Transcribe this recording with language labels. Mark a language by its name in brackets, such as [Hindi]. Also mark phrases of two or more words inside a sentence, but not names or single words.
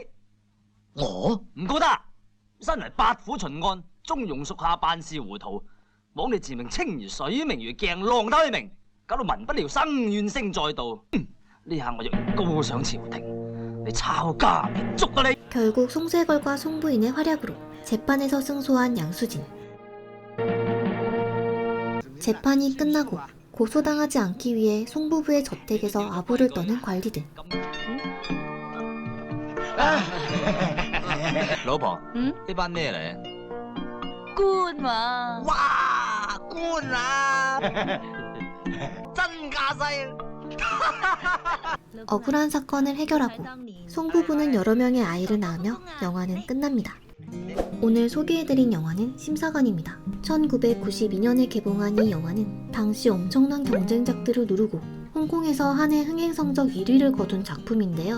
[Cantonese] 我唔告得。身為八府巡按，中庸屬下辦事糊塗，枉你自命清如水，明如鏡，浪得虛名，搞到民不聊生，怨聲載道。呢下我若然告上朝廷，你抄家滅族啊你！ [Korean] 결국 송세걸과 송부인의 활약으로 재판에서 승소한 양수진. 재판이 끝나고 고소당하지 않기 위해 송부부의 저택에서 아부를 떠는 관리들. [Cantonese] 老婆，嗯，呢班咩嚟？官嘛，哇，官啊，真架勢！ [Korean] 억울한 사건을 해결하고 송부부는 여러 명의 아이를 낳으며 영화는 끝납니다. 오늘 소개해드린 영화는 심사관입니다. 1992년에 개봉한 이 영화는 당시 엄청난 경쟁작들을 누르고 홍콩에서 한 해 흥행 성적 1위를 거둔 작품인데요.